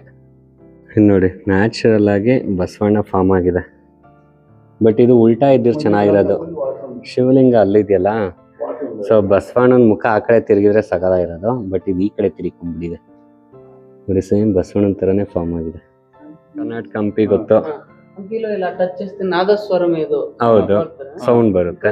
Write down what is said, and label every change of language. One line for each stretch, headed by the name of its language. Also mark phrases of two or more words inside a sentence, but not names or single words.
Kannada: ನೋಡಿ ನ್ಯಾಚುರಲ್ ಆಗಿ ಬಸವಣ್ಣ ಫಾರ್ಮ್ ಆಗಿದೆ, ಬಟ್ ಇದು ಉಲ್ಟಾ ಇದ್ದಿರ್ ಚೆನ್ನಾಗಿರೋದು. ಶಿವಲಿಂಗ ಅಲ್ಲಿದೆಯಲ್ಲ, ಸೊ ಬಸವಣ್ಣನ ಮುಖ ಆ ಕಡೆ ತಿರುಗಿದ್ರೆ ಸಗದಾಗಿರೋದು, ಬಟ್ ಇದು ಈ ಕಡೆ ತಿರುಗಿಕೊಂಡ್ಬಿಟ್ಟಿದೆ. ನೋಡಿ ಸೇಮ್ ಬಸವಣ್ಣನ ತರನೇ ಫಾರ್ಮ್ ಆಗಿದೆ. ಕರ್ನಾಟಕ ಹಂಪಿ ಗೊತ್ತು,
Telugu: ಹಂಪಿలో ఇలా ಟಚ್ చేస్తే నాదస్వరం ఏదో
Kannada: ಹೌದು ಸೌಂಡ್ ಬರುತ್ತೆ,